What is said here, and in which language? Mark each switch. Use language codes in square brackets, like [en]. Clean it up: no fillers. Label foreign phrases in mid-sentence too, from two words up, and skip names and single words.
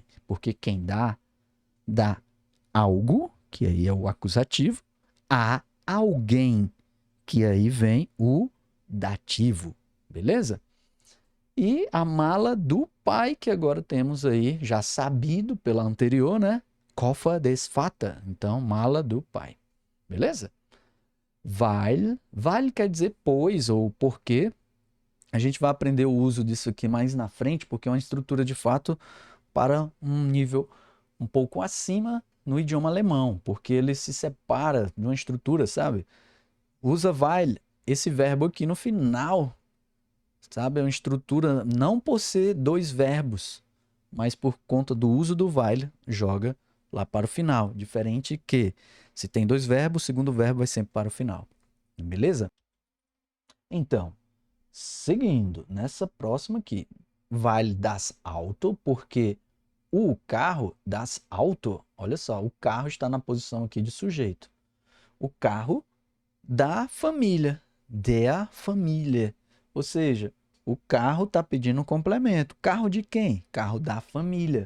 [pt] Porque quem dá algo, que aí é o acusativo, a alguém, que aí vem o dativo. Beleza? E a mala do pai, que agora temos aí, já sabido pela anterior, né? [de] Koffer des Vater. [pt] Então, mala do pai. Beleza? Weil quer dizer pois ou porque. A gente vai aprender o uso disso aqui mais na frente, porque é uma estrutura de fato para um nível um pouco acima no idioma alemão, porque ele se separa de uma estrutura, sabe? Usa weil, esse verbo aqui no final, sabe? É uma estrutura não por ser dois verbos, mas por conta do uso do weil, joga lá para o final. Diferente que, se tem dois verbos, o segundo verbo vai sempre para o final. Beleza? Então, seguindo, nessa próxima aqui, [de] weil das Auto, [pt] porque o carro [de] das Auto, [pt] olha só, o carro está na posição aqui de sujeito. O carro da família, [de] der Familie. [pt] Ou seja, o carro está pedindo um complemento. Carro de quem? Carro da família.